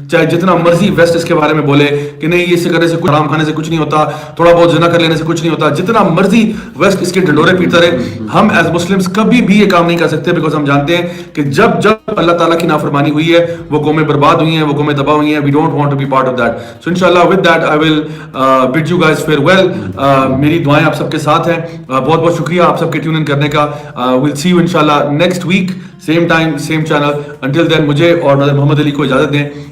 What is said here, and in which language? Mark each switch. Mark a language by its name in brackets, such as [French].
[Urdu] چاہے جتنا مرضی ویسٹ اس کے بارے میں بولے کہ نہیں یہ سے کرنے سے, حرام کھانے سے کچھ نہیں ہوتا, تھوڑا بہت زنا کر لینے سے کچھ نہیں ہوتا, جتنا مرضی ویسٹ اس کے ڈنڈورے پیٹتا رہے, ہم ایز مسلمس کبھی بھی یہ کام نہیں کر سکتے. بیکاز ہم جانتے ہیں کہ جب جب اللہ تعالیٰ کی نافرمانی ہوئی ہے وہ قومیں برباد ہوئی ہیں, وہ قومیں تباہ ہوئی ہیں. [English] We don't want to be part of that. So انشاءاللہ with that I will bid you guys farewell. [Urdu] میری دعائیں آپ سب کے ساتھ ہیں. بہت بہت شکریہ آپ سب کے ٹیون ان کرنے کا. [English] we'll see you انشاءاللہ next week same time same channel. until then [Urdu] مجھے اور brother محمد علی کو اجازت دیں.